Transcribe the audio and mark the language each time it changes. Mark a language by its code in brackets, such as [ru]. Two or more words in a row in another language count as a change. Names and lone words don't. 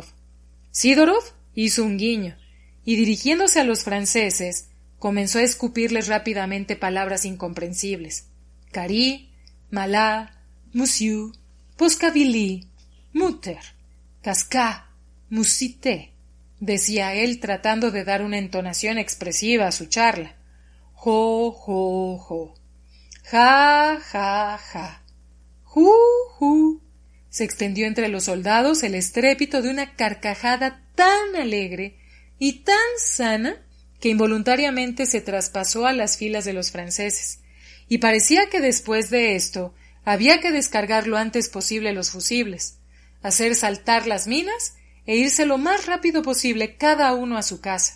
[es] Sidorov hizo un guiño, y dirigiéndose a los franceses, comenzó a escupirles rápidamente palabras incomprensibles. «Cari», «malá», «monsieur», «poscavili», «mutter», «casca», «musité», decía él tratando de dar una entonación expresiva a su charla. «Jo, jo, jo», «ja, ja, ja», «ju, ju». Se extendió entre los soldados el estrépito de una carcajada tan alegre y tan sana que involuntariamente se traspasó a las filas de los franceses, y parecía que después de esto había que descargar lo antes posible los fusibles, hacer saltar las minas e irse lo más rápido posible cada uno a su casa.